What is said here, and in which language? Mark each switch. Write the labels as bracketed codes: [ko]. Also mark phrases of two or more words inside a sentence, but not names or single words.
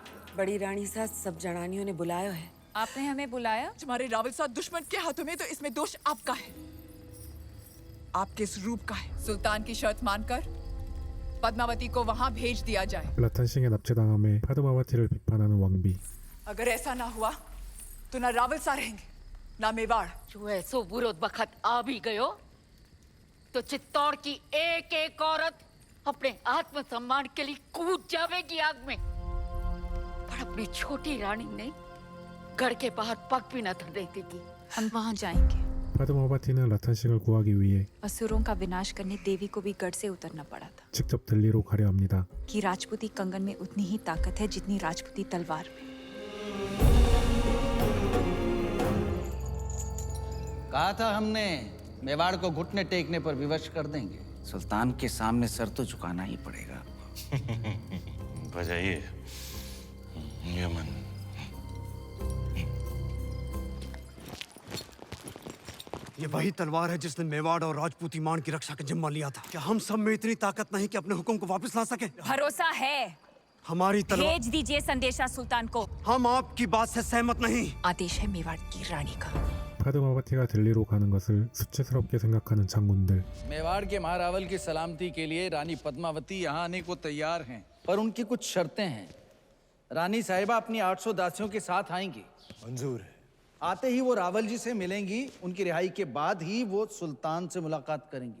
[hi] बड़ी रानी साहब सब जनानियों ने बुलाया है। आपने हमें बुलाया? तुम्हारे रावल साहब दुश्मन के हाथों में तो इसमें दोष आपका है, आपके इस रूप का है। सुल्तान की शर्त मानकर पद्मावती को वहां भेज दिया जाए। [ko] 라탄싱에 납치당함에 파드마와티를 비판하는 왕비. [hi] अगर ऐसा ना हुआ तो ना रावल सा रहेंगे ना मेवाड़। जो ऐसो बुरो बखत आ भी गयो तो चित्तौड़ की एक एक औरत अपने आत्मसम्मान के लिए कूद जावेगी आग में, पर अपनी छोटी रानी ने घर के बाहर पग भी न धरने देगी। हम वहाँ जाएंगे। [ko] 파드마와티는 라탄싱을 구하기 위해 [hi] असुरों का विनाश करने देवी को भी गढ़ से उतरना पड़ा था। [ko] 직접 델리로 가려 합니다. [hi] कि राजपूती कंगन में उतनी ही ताकत है जितनी राजपूती तलवार में। कहा था हमने मेवाड़ को घुटने टेकने पर विवश कर देंगे। सुल्तान के सामने सर तो झुकाना ही पड़ेगा। बजाइए यमन। ये वही तलवार है जिसने मेवाड़ और राजपूती मान की रक्षा का जिम्मा लिया था। क्या हम सब में इतनी ताकत नहीं कि अपने हुक्म को वापस ला सके? भरोसा है। हमारी तलवार भेज दीजिए संदेशा सुल्तान को। हम आपकी बात से सहमत नहीं। आदेश है मेवाड़ की रानी का। [ko] 파드마와티가 델리로 가는 것을 수치스럽게 생각하는 장군들. [hi] मेवाड़ के महारावल की सलामती के लिए रानी पद्मावती यहाँ आने को तैयार हैं, पर उनकी कुछ शर्तें हैं। रानी साहिबा अपनी 800 दासियों के साथ आएंगी। मंजूर है। आते ही वो रावल जी से मिलेंगी, उनकी रिहाई के बाद ही वो सुल्तान से मुलाकात करेंगी।